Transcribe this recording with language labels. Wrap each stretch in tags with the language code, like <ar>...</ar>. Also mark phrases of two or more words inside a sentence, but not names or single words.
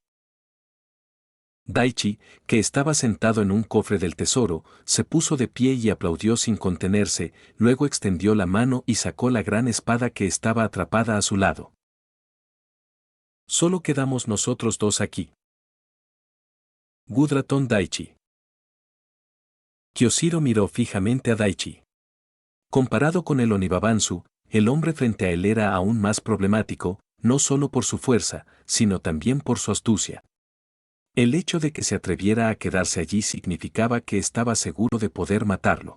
<es>Daichi, que estaba sentado en un cofre del tesoro, se puso de pie y aplaudió sin contenerse, luego extendió la mano y sacó la gran espada que estaba atrapada a su lado. «Solo quedamos nosotros 2 aquí». Gudraton Daichi. Kyoshiro miró fijamente a Daichi. Comparado con el Onibabansu, el hombre frente a él era aún más problemático, no solo por su fuerza, sino también por su astucia. El hecho de que se atreviera a quedarse allí significaba que estaba seguro de poder matarlo.</es>